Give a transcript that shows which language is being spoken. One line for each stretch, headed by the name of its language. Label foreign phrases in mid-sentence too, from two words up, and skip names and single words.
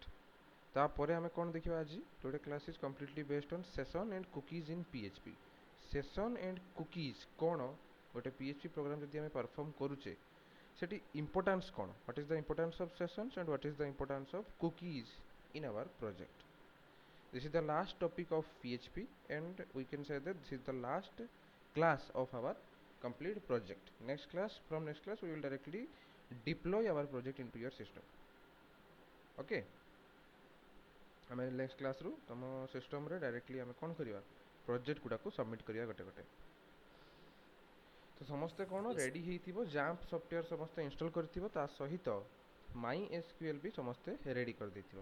Odia: ତାପରେ ଆମେ କ'ଣ ଦେଖିବା ଆଜି
English: today class is completely based on session and cookies in PHP. session and cookies
Odia: କ'ଣ ଗୋଟେ PHP ପ୍ରୋଗ୍ରାମ୍ ଯଦି ଆମେ ପରଫର୍ମ କରୁଛେ ସେଠି ଇମ୍ପୋର୍ଟାନ୍ସ କ'ଣ,
English: what is the importance of sessions and what is the importance of cookies in our project. This is the last topic of PHP and we can say that this is the last class of our complete project. From next class we will directly deploy our project into your system.
Odia: Okay, ଆମେ ନେକ୍ସଟ କ୍ଲାସ୍ରୁ ତୁମ ସିଷ୍ଟମ୍ରେ ଡାଇରେକ୍ଟଲି ଆମେ କ'ଣ କରିବା ପ୍ରୋଜେକ୍ଟ ଗୁଡ଼ାକୁ ସବମିଟ୍ କରିବା ଗୋଟେ ଗୋଟେ। ତ ସମସ୍ତେ କ'ଣ यस ରେଡ଼ି सर। ହେଇଥିବ, ଜାମ୍ପ ସଫ୍ଟୱେର୍ ସମସ୍ତେ ଇନଷ୍ଟଲ୍ କରିଥିବ, ତା ସହିତ MySQL ବି ସମସ୍ତେ ରେଡ଼ି କରିଦେଇଥିବ।